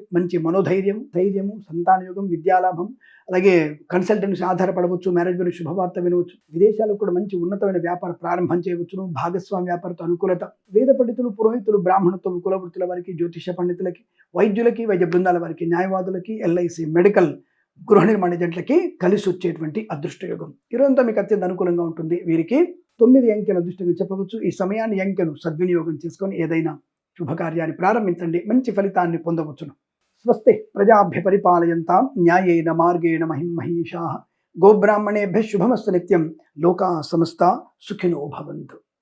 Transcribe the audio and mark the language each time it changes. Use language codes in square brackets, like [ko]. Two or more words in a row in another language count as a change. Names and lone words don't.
[te] మంచి మనోధైర్యం, ధైర్యము, సంతాన యోగం, విద్యాలాభం, అలాగే కన్సల్టెన్సీ ఆధారపడవచ్చు, మ్యారేజ్ గురించి శుభవార్త వినవచ్చు, విదేశాలకు కూడా మంచి ఉన్నతమైన వ్యాపార ప్రారంభం చేయవచ్చును, భాగస్వామి వ్యాపారతో అనుకూలత, వేద పండితులు, పురోహితులు, బ్రాహ్మణత్వం, కుల వృత్తుల వారికి, జ్యోతిష పండితులకి, వైద్యులకి, వైద్య బృందాల వారికి, న్యాయవాదులకి, ఎల్ఐసి, మెడికల్, గృహ నిర్మాణ ఏజెంట్లకి కలిసి వచ్చేటువంటి అదృష్ట యోగం. ఈరోజంతా మీకు అత్యంత అనుకూలంగా ఉంటుంది. వీరికి 9 అంకెను అదృష్టంగా చెప్పవచ్చు. ఈ సమయాన్ని అంకెను సద్వినియోగం చేసుకొని ఏదైనా శుభకార్యాన్ని ప్రారంభించండి, మంచి ఫలితాన్ని పొందవచ్చును. [sa] స్వస్తి ప్రజాభ్య పరిపాలయంతాం న్యాయేన మార్గేణ మహిం మహీషాః. గోబ్రాహ్మణేభ్యః శుభమస్తు నిత్యం. లోకా సమస్తా సుఖినో భవంతు.